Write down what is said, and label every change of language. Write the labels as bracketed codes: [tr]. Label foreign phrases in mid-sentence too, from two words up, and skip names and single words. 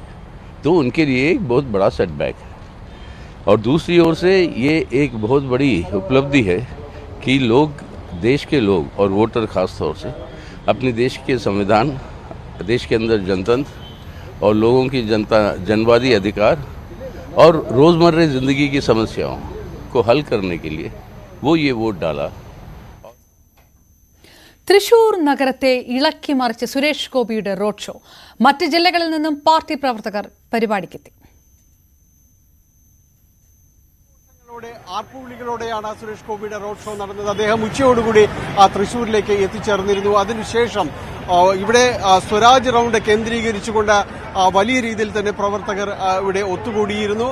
[hi] तो उनके लिए एक बहुत बड़ा सेटबैक है. और दूसरी ओर से ये एक बहुत बड़ी उपलब्धि है कि लोग, देश के लोग और वोटर खास तौर से अपने देश के संविधान, देश के अंदर जनतंत्र और लोगों की जनवादी अधिकार और रोज़मर्रा ज़िंदगी की समस्याओं को हल करने के लिए वो ये वोट डाला. [ml] തൃശൂർ നഗരത്തെ ഇളക്കി മറിച്ച് സുരേഷ് ഗോപിയുടെ [en] road show. [ml] മറ്റ് ജില്ലകളിൽ നിന്നും പാർട്ടി പ്രവർത്തകർ പരിപാടിക്കെത്തി. ആർപ്പുവിളികളോടെയാണ് സുരേഷ് ഗോപിയുടെ [en] road show [ml] നടന്നത്. അദ്ദേഹം ഉച്ചയോടുകൂടി തൃശൂരിലേക്ക് എത്തിച്ചേർന്നിരുന്നു. അതിനുശേഷം ഇവിടെ സ്വരാജ് റൗണ്ട് കേന്ദ്രീകരിച്ചുകൊണ്ട് വലിയ രീതിയിൽ തന്നെ പ്രവർത്തകർ ഇവിടെ ഒത്തുകൂടിയിരുന്നു.